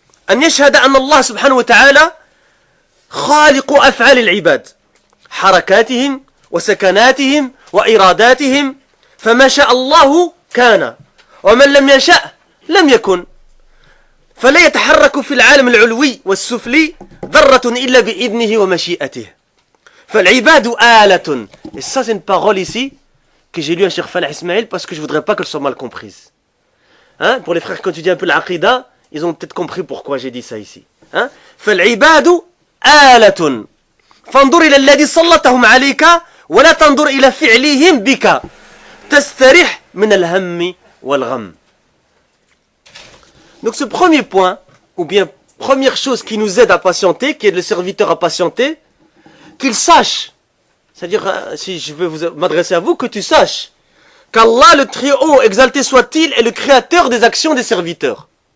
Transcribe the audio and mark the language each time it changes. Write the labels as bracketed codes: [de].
[ar] أن يشهد أن الله سبحانه وتعالى خالق أفعال العباد حركاتهم وسكناتهم وإراداتهم فما شاء الله كان ومن لم يشأ لم يكن فلا يتحرك في العالم العلوي والسفلي ذرة إلا بإذنه ومشيئته فالعباد آلة. [fr] Et ça c'est une parole ici que j'ai lu à Cheikh Falah Ismail parce que je voudrais pas qu'elle soit mal comprise. Hein? Pour les frères qui étudient un peu l'aqida, ils ont peut-être compris pourquoi j'ai dit ça ici. Hein? [ar] فالعباد آلة فانظر إلى الذي سلطهم عليك ولا تنظر إلى فعلهم بك تستريح من الهم والغم. [fr] Donc ce premier point, ou bien première chose qui nous aide à patienter, qui aide le serviteur à patienter, qu'il sache, c'est-à-dire si je veux m'adresser à vous, que tu saches qu'Allah le très haut, exalté soit-il, est le créateur des actions des serviteurs.